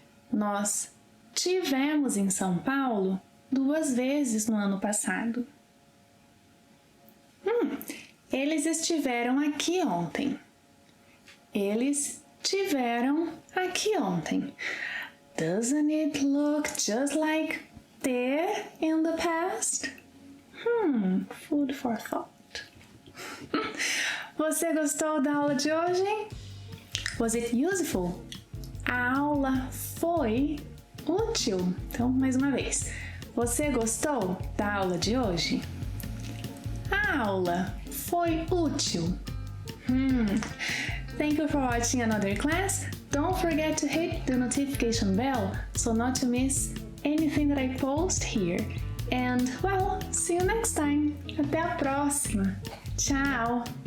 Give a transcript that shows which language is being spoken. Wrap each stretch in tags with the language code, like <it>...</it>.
<pt>Nós tivemos em São Paulo 2 vezes no ano passado. Eles estiveram aqui ontem. Eles tiveram aqui ontem.</pt> <en>Doesn't it look just like there in the past? Food for thought.</en> <pt>Você gostou da aula de hoje?</pt> <en>Was it useful?</en> <pt>A aula foi útil. Então, mais uma vez. Você gostou da aula de hoje? A aula foi útil.</pt> <en>Thank you for watching another class. Don't forget to hit the notification bell so not to miss anything that I post here. And, well, see you next time.</en> <pt>Até a próxima. Tchau!</pt>